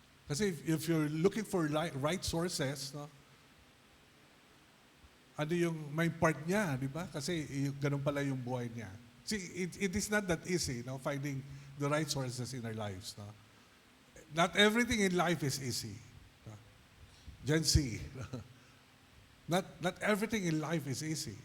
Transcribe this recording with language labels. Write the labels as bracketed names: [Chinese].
[English] Kasi if you're looking for right sources, no? [Filipino] Ano yung may part niya, di ba? Kasi ganun pala yung buhay niya. [English] See, it is not that easy, no? Finding the right sources in our lives. No? Not everything in life is easy. No? Gen Z. Not everything in life is easy.